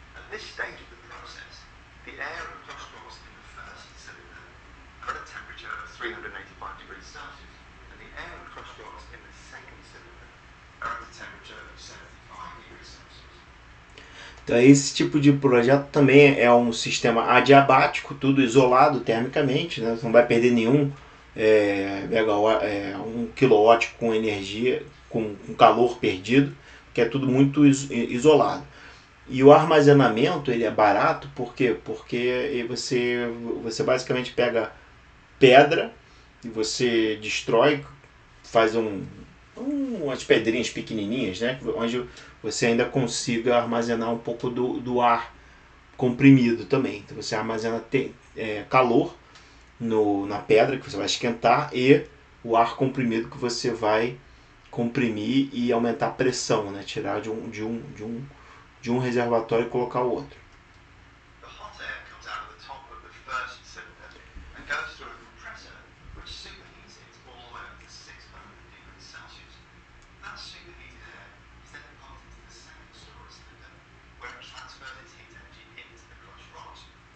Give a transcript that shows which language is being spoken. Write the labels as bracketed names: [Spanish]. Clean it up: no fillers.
[English] This stage of the process, the air and crust rocks in the first cylinder are at a temperature of 385 degrees Celsius, and the air and crust rocks in the second cylinder are at a temperature of 75 degrees Celsius. [Portuguese] Então esse tipo de projeto também é um sistema adiabático, tudo isolado termicamente, né? Você não vai perder nenhum 1 kW com energia, com calor perdido, que é tudo muito isolado. E o armazenamento ele é barato, por quê? Porque você basicamente pega pedra e você destrói, faz umas pedrinhas pequenininhas, né? Onde você ainda consiga armazenar um pouco do ar comprimido também. Então você armazena calor na pedra que você vai esquentar e o ar comprimido que você vai comprimir e aumentar a pressão, né? Tirar de um reservatório e colocar o outro. [English] The hot air comes out of the top of the first cylinder and goes through a compressor which superheats it all the way up to 600 degrees Celsius. That superheated air is then pumped into the second storage cylinder where it transfers its heat energy into the crushed rocks.